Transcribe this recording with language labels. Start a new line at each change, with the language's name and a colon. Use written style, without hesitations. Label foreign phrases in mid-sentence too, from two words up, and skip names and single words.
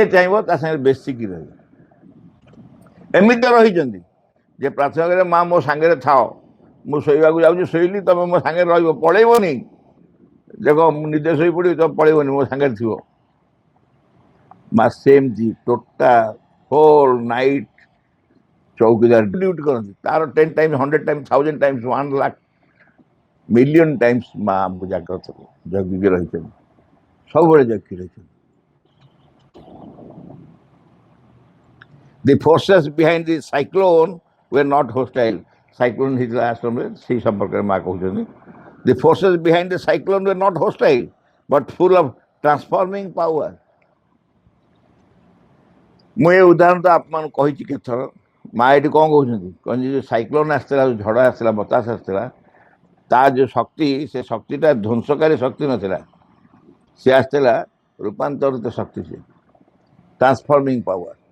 Odia: ଚାହିଁବ ତା ସାଙ୍ଗରେ ବେଶିକି ରହିବେ ଏମିତି ରହିଛନ୍ତି ଯେ ପ୍ରାର୍ଥନା କରେ ମା ମୋ ସାଙ୍ଗରେ ଥାଅ ମୁଁ ଶୋଇବାକୁ ଯାଉଛି ଶୋଇଲି ତମେ ମୋ ସାଙ୍ଗରେ ରହିବ ପଳେଇବନି ଦେଖ ମୁଁ ନିଜେ ଶୋଇ ପଡ଼ିବି ତମେ ପଳେଇବନି ମୋ ସାଙ୍ଗରେ ଥିବ ମା ସେମିତି
English: total whole night
Odia: ଚୌକିଦାର ଡ୍ୟୁଟି କରନ୍ତି ତାର
English: 10 times 100 times 1000 times 1 lakh million times
Odia: ମା ଆମକୁ ଜାଗ୍ରତ ଜଗିକି ରହିଛନ୍ତି ସବୁବେଳେ ଜଗିକି ରହିଛନ୍ତି
English: The forces behind the cyclone were not hostile.
Odia: Cyclone ହେଇଥିଲା ଆଶ୍ରମରେ ସେଇ ସମ୍ପର୍କରେ ମା କହୁଛନ୍ତି
English: The forces behind the cyclone were not hostile but full of transforming power.
Odia: ମୁଁ ଏ ଉଦାହରଣ ତ ଆପଣମାନଙ୍କୁ କହିଛି କେତେଥର ମା ଏଠି କ'ଣ କହୁଛନ୍ତି କହନ୍ତି ଯୋଉ ସାଇକ୍ଲୋନ୍ ଆସିଥିଲା ଯୋଉ ଝଡ଼ ଆସିଥିଲା ବତାସ ଆସିଥିଲା ତା ଯୋଉ ଶକ୍ତି ସେ ଶକ୍ତିଟା ଧ୍ୱଂସକାରୀ ଶକ୍ତି ନଥିଲା ସେ ଆସିଥିଲା ରୂପାନ୍ତରିତ ଶକ୍ତି ସେ
English: transforming power